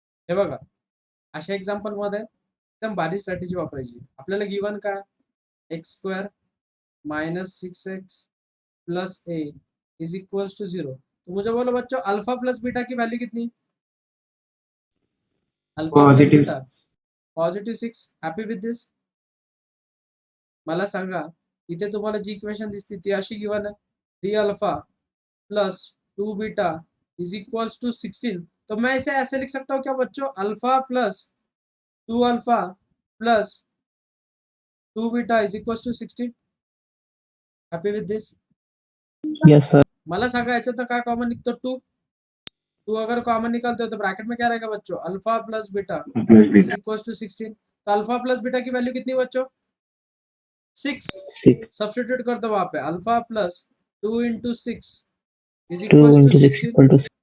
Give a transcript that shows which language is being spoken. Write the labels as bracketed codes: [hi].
[mr] हे बघा, अशा एक्झाम्पल मध्ये एकदम बारीक स्ट्रॅटेजी वापरायची। आपल्याला गिवन काय, x square minus 6x plus A is equals to 0। [hi] तो मुझे बोलो बच्चों, अल्फा प्लस बीटा की वैल्यू कितनी? [en] Alpha plus positive beta positive 6। Happy with this? [mr] मला सांगा, इथे तुम्हाला जी इक्वेशन दिसते ती अशी गिवन आहे, 3 alpha plus 2 beta is equals to 16। [hi] तो मैं इसे ऐसे लिख सकता हूँ क्या बच्चों, alpha plus 2 alpha plus 2 beta is equals to 16। [en] Happy with this? Yes sir [mr] मला सांगा, याच्यात काय कॉमन निघतो? [hi] 2 अगर कॉमन निकालते हो तो ब्रैकेट में क्या रहेगा बच्चों, alpha plus beta is equals to 16। तो अल्फा प्लस बीटा की वैल्यू कितनी बच्चों? 6। 6 सब्स्टिट्यूट कर दो वहां पे, alpha plus 2 into 6 is [en] 2 equals to into 6 16। equal to